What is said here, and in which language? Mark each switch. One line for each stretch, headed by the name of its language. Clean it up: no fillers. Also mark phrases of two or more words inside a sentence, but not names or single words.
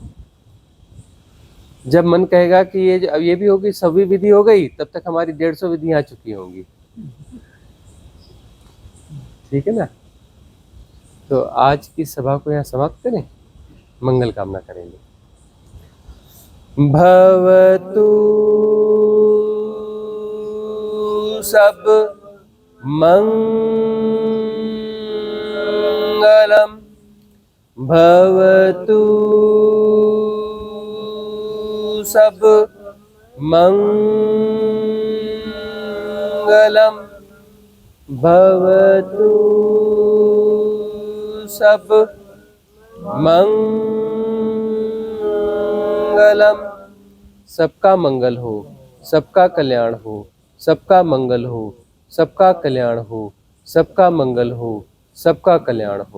Hindi: जब मन कहेगा कि ये भी होगी, सभी विधि हो गई, तब तक हमारी 150 विधियां आ चुकी होंगी। ठीक है ना। तो आज की सभा को यहाँ समाप्त करें, मंगल कामना करेंगे।
Pali: भवतु सब मंगलम, भवतु सब मंगलम, भवतु सब मंगलम।
Hindi: सबका मंगल हो, सबका कल्याण हो, सबका मंगल हो, सबका कल्याण हो, सबका मंगल हो, सबका कल्याण